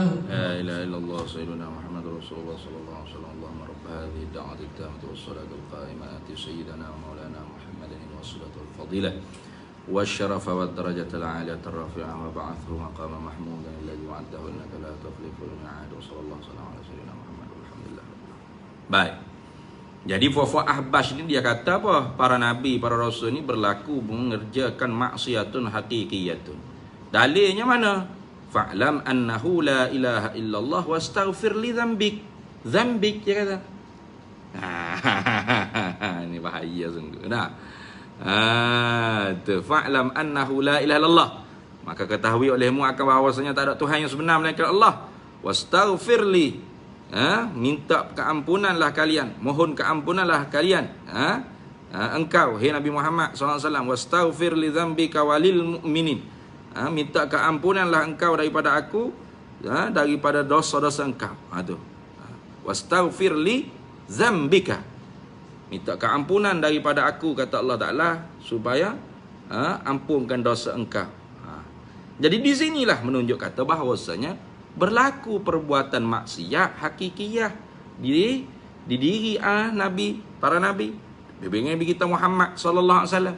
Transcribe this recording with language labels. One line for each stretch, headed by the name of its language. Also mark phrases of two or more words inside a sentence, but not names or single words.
Arabic: لا إله إلا الله سيدنا محمد رسول الله صلى الله عليه وسلم اللهم رب هذه الدعوة التامة والصلاة القائمة آت سيدنا ومولانا محمد الوسيلة والفضيلة والشرف والدرجة العالية الرافعة وبعثه مقام محمودا الذي وعده إنك لا تخلف الميعاد وصلى الله وسلم على سيدنا محمد والحمد لله رب العالمين.
Malay: Baik. Jadi Fufu Ahbash ini dia kata apa? Para nabi, para rasul ini berlaku mengerjakan
Arabic: معصيةٌ حقيقيةٌ.
Malay: Dalilnya mana?
Arabic: فاعلم أنه لا إله إلا الله واستغفر لذنبك.
Malay: Dzambik dia kata. Ini bahaya sungguh. Nah.
Arabic: فاعلم أنه لا إله إلا الله.
Malay: Maka ketahui olehmu akan bahawasanya tak ada Tuhan yang sebenar melainkan Allah.
Arabic: واستغفر ل.
Malay: Minta keampunanlah kalian, mohon keampunanlah kalian. Engkau, hai Nabi Muhammad SAW,
Arabic: واستغفر لذنبك وللمؤمنين.
Malay: Minta keampunanlah engkau daripada aku, daripada dosa-dosa engkau.
Arabic: واستغفر لذنبك.
Malay: Minta keampunan daripada aku, kata Allah Ta'ala, supaya ampunkan dosa engkau. Jadi di sinilah menunjuk kata bahawasanya berlaku perbuatan maksiat hakikiyah di diri nabi, para nabi, Nabi kita Muhammad
Arabic: صلى الله عليه وسلم.